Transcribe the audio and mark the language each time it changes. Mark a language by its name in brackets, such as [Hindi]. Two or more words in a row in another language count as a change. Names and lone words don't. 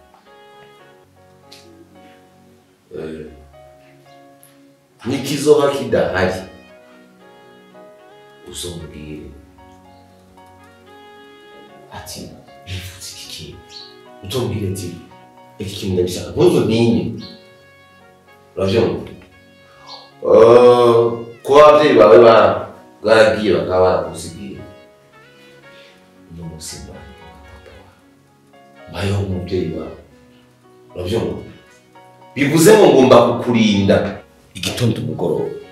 [Rundi] Nikizoba kidahari uzombwire ati nifutse iki kintu, uzombwire ati iki kintu ndabishaka, ntuzo ninye. Uravyumva? Ko abavyeyi bawe baragiye bakaba barakusigiye, uno musi mbaye papa wawe, mbayeho nk'umuvyeyi wawe. Uravyumva? Bivuze ngo ngomba kukurinda igitondo umugoroba.